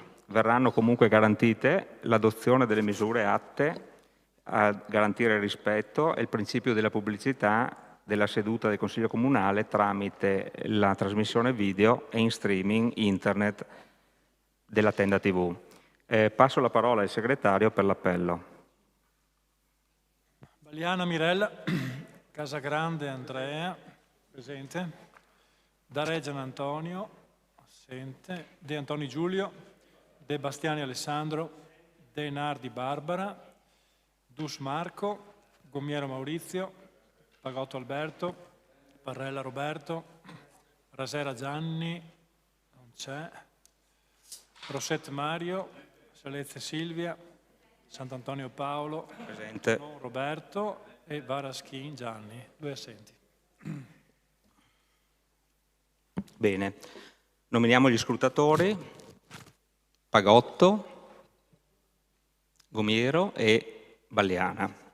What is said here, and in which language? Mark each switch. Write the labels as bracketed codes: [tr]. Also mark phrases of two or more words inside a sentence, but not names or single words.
[it] Verranno comunque garantite l'adozione delle misure atte a garantire il rispetto e il principio della pubblicità della seduta del Consiglio Comunale tramite la trasmissione video e in streaming internet della Tenda TV. Passo la parola al segretario per l'appello. Baliana Mirella, Casagrande Andrea, presente. Dareggian Antonio, assente. De Antoni Giulio, De Bastiani Alessandro, De Nardi Barbara, Dus Marco, Gomiero Maurizio, Pagotto Alberto, Parrella Roberto, Rasera Gianni, non c'è, Rosset Mario, Salezze Silvia, Sant'Antonio Paolo, presente. Roberto e Varaschin Gianni, 2 assenti. Bene, nominiamo gli scrutatori, Pagotto, Gomiero e Baliana.